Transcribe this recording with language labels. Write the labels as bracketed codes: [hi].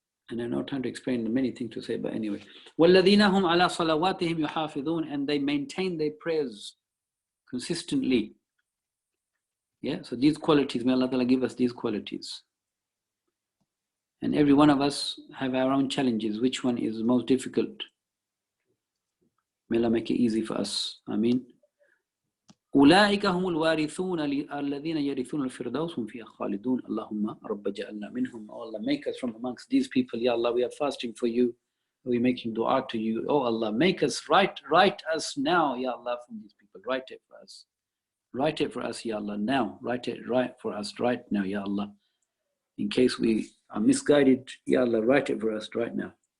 [en] And I have no time to explain the many things to say, but anyway. [ar] وَالَّذِينَ هُمْ عَلَى صَلَوَاتِهِمْ يُحَافِظُونَ, [en] and they maintain their prayers consistently. Yeah, so these qualities, may Allah Ta'ala give us these qualities. And every one of us have our own challenges. Which one is most difficult? May Allah make it easy for us. Ameen. [ar] أولئك هم الوارثون الذين يرثون الفردوس هم فيها خالدون اللهم رب جعلنا منهم. [en] Oh Allah, make us from amongst these people. Ya Allah, we are fasting for you. We are making dua to you. Oh Allah, make us write us now, Ya Allah, from these people. Write it for us. Write it for us, Ya Allah, now. Write it right for us right now, Ya Allah. In case we are misguided, Ya Allah, write it for us right now.